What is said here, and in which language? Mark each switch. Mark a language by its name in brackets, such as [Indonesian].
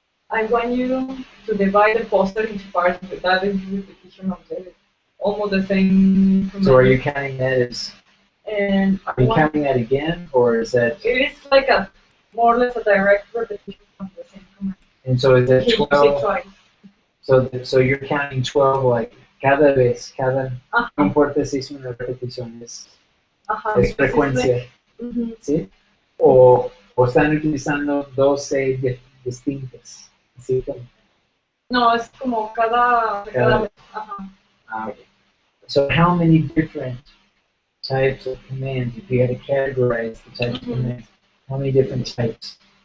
[English] I want you to divide the poster into parts. That is the repetition of almost the same command. So are you counting that as? And are you counting that again, or is that? It is like a more or less a direct repetition of the same command. And so is that 12? So you're counting 12 like [Spanish] cada vez, cada. No importa si es una repetición, es frecuencia. ¿sí? O están utilizando 12 distintas, ¿sí? No, es como cada vez. Ajá. [English] Okay. So how many different types of commands, if you had to categorize the types of commands, how many different types?